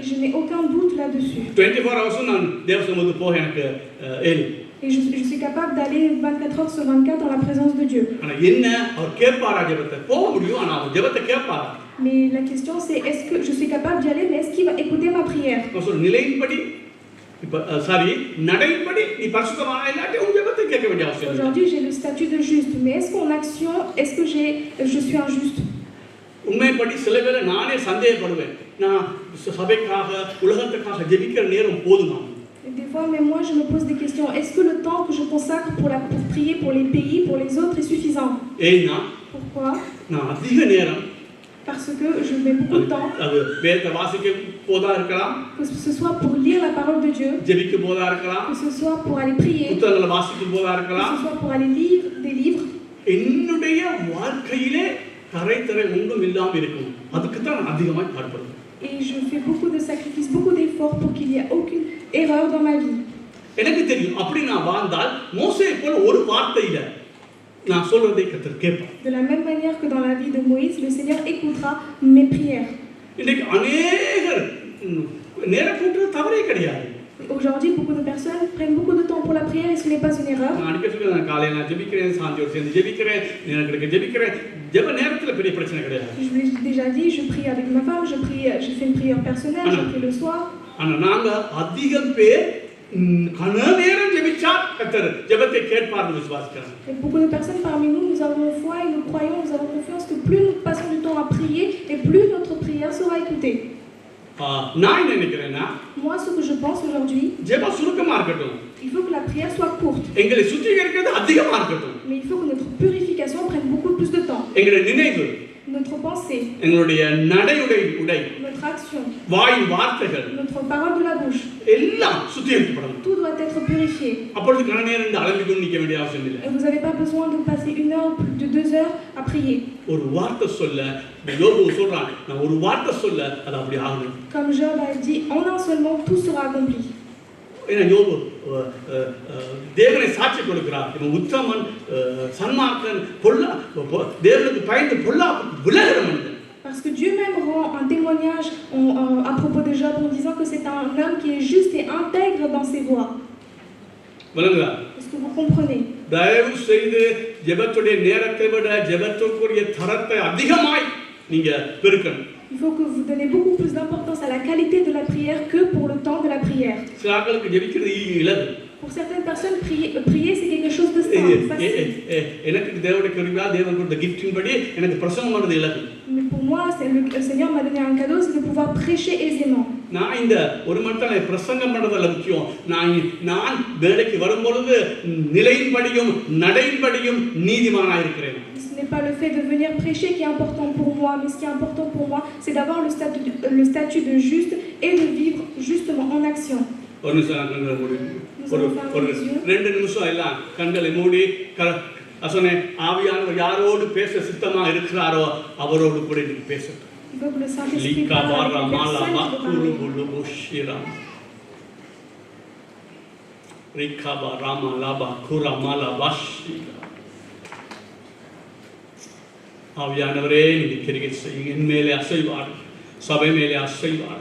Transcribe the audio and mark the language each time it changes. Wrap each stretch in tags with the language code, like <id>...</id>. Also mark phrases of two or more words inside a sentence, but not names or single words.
<fr>Je n'ai aucun doute là-dessus.</fr> <ta>24 hours நான் தேவ சமூகத்துக்கு போக எனக்கு</ta> <fr>Et je suis capable d'aller 24 heures sur 24 dans la présence de Dieu.</fr> <ta>ஆனா என்ன அவர் கேட்பாரா ஜெபத்தை? போக முடியும், ஆனா அவர் ஜெபத்தை கேட்பாரா?</ta> <fr>Mais la question c'est, est-ce que je suis capable d'y aller, mais est-ce qu'il va écouter ma prière?</fr> <ta>நிலையின்படி நடைபடி நீ பரிசுத்தமான இல்லாட்டி உன் ஜெபத்தை கேட்க வேண்டிய அவசியம் இல்லை.</ta> <fr>Aujourd'hui j'ai le statut de juste, mais est-ce qu'en action, est-ce que je suis injuste?</fr> <ta>உண்மைப்படி சில வேளை நானே சந்தேகப்படுவேன், நான் சபைக்காக உலகத்துக்காக ஜெபிக்கிற நேரம் போதுமா?</ta> <fr>Des fois, même moi, je me pose des questions. Est-ce que le temps que je consacre pour prier pour les pays, pour les autres, est suffisant? Pourquoi?</fr> <ta>நான் அதிக நேரம்</ta> <fr>Parce que je mets beaucoup de temps,</fr> <ta>அது வேதத்தை வாசிக்க போதா இருக்கலாம்,</ta> <fr>que ce soit pour lire la parole de Dieu,</fr> <ta>ஜெபிக்க போதா இருக்கலாம்,</ta> <fr>que ce soit pour aller prier,</fr> <ta>புத்தகங்களை வாசிக்க போதா</ta> <fr>que</fr> <ta>இருக்கலாம்,</ta> <fr>ce soit pour aller lire des livres.</fr> <ta>என்னுடைய வாழ்க்கையிலே தரை ஒன்றும் இல்லாம இருக்கும். அதுக்கு தான் நான் அதிகமாக பாடுபடுவேன்.</ta> <fr>Et je fais beaucoup de sacrifices, beaucoup d'efforts pour qu'il n'y ait aucune erreur dans ma vie.</fr> <ta>எனக்கு தெரியும், அப்படி நான் வாழ்ந்தால் மோசே போல ஒரு வார்த்தையில நான் சொல்றதை கர்த்தர் கேட்பார்.</ta> <fr>De la même manière que dans la vie de Moïse, le Seigneur écoutera mes prières.</fr> <ta>இன்னைக்கு அநேகர் நேரம் கூட்டுறது தவறே கிடையாது.</ta> <fr>Aujourd'hui, beaucoup de personnes prennent beaucoup de temps pour la prière et ce n'est pas une erreur.</fr> <ta>நான் அடிக்கடி சொல்றேன், காலையில நான் ஜெபிக்கிறேன், சாயந்தரம் சேர்ந்து ஜெபிக்கிறேன், நேரத்துக்கு ஜெபிக்கிறேன். ஜெப நேரத்துல பெரிய பிரச்சனை கிடையாது.</ta> <fr>Je vous l'ai déjà dit, je prie avec ma femme, je fais une prière personnelle, je prie le soir.</fr> <ta>ஆனா நாங்க அதிகம் பேர் கன நேரம் ஜெபிச்சா கர்த்தர் ஜெபத்தை கேட்பார்னு விசுவாசிக்கிறோம்.</ta> <fr>Et beaucoup de personnes parmi nous, nous avons foi et nous croyons, nous avons confiance que plus nous passons du temps à prier et plus notre prière sera écoutée.</fr> <ta>நான் நினைக்கிறேன்னா,</ta> <fr>moi ce que je pense aujourd'hui,</fr> <ta>ஜெபம் சுருக்கமா இருக்கட்டும்.</ta> <fr>Il faut que la prière soit courte.</fr> <ta>எங்களை சுத்திகரிக்கிறது அதிகமா இருக்கட்டும்.</ta> <fr>Mais il faut que notre purification prenne beaucoup plus de temps.</fr> <ta>எங்களுடைய நினைவு,</ta> <fr>notre pensée,</fr> <ta>எங்களுடைய நடையுடை உடை,</ta> <fr>notre action,</fr> <ta>வாய் வார்த்தைகள்</ta> <fr>notre parole de la bouche,</fr> <ta>எல்லாம் சுத்திகரிக்கப்படணும்.</ta> <fr>tout doit être purifié.</fr> <ta>அப்பொழுது கன நேரம் அலம்பிக்கொண்டு நிற்க வேண்டிய அவசியம் இல்லை.</ta> <fr>Et vous n'avez pas besoin de passer 1 heure, plus de 2 heures à prier.</fr> <ta>ஒரு வார்த்தை சொல்ல யோபு சொல்றான், நான் ஒரு வார்த்தை சொல்ல அது அப்படி ஆகும்.</ta> <fr>Comme Job a dit, en un seul mot, tout sera accompli.</fr> <ta>ஏன்னா யோபு தேவனை சாட்சி கொடுக்கிறார். இவன் உத்தமன், சன்மார்க்கன், தேவனுக்கு பயந்து பொல்லா விலகிற மனிதன்.</ta> <fr>Parce que Dieu même rend un témoignage à propos de Job en disant que c'est un homme qui est juste et intègre dans ses voies. Est-ce que vous comprenez?</fr> <ta>தயவு செய்து ஜெபத்துடைய நேரத்தை விட ஜெபத்துக்குரிய தரத்தை அதிகமாய் நீங்க பெருக்கணும்.</ta> <fr>Il faut que vous donnez beaucoup plus d'importance à la qualité de la prière que pour le temps de la prière.</fr> <ta>சிலருக்கு ஜெபிக்கிறது இலகு.</ta> <fr>Pour certaines personnes, prier c'est quelque chose de simple, facile.</fr> <ta>எனக்கு தேவனுடைய கிருபையா தேவன் கொடுத்த கிஃப்டின் படி எனக்கு பிரசங்கம் பண்றது இலகு.</ta> <fr>Mais pour moi, le Seigneur m'a donné un cadeau, c'est de pouvoir prêcher aisément.</fr> <ta>நான் இந்த ஒரு மட்டல பிரசங்கம் பண்றதுல முக்கியம். நான் வேலைக்கு வரும்பொழுது நிலையின்படியும் நடையின்படியும் நீதிமானாய் இருக்கிறேன்.</ta> <fr>Ce n'est pas le fait de venir prêcher qui est important pour moi, mais ce qui est important pour moi, c'est d'avoir le statut de juste et de vivre justement en action.</fr> <ta>ஒரு நிமிஷம் கண்களை மூடி, ஒரு 2 நிமிஷம் எல்லாம் கண்களை மூடி அசனே ஆவியானவர் யாரோடு பேச சித்தமா இருக்கிறாரோ அவரோடு கூட நீங்க பேசணும்.</ta> <fr>Il faut que le Saint-Esprit parle avec les personnes qui vont Rikaba Rama Laba Kura Mala Bashi.</fr> <ta>ஆவியானவரே நீங்க கிரியை செய்யுங்க, என் மேலே அசைவார், சபை மேலே அசைவார்.</ta>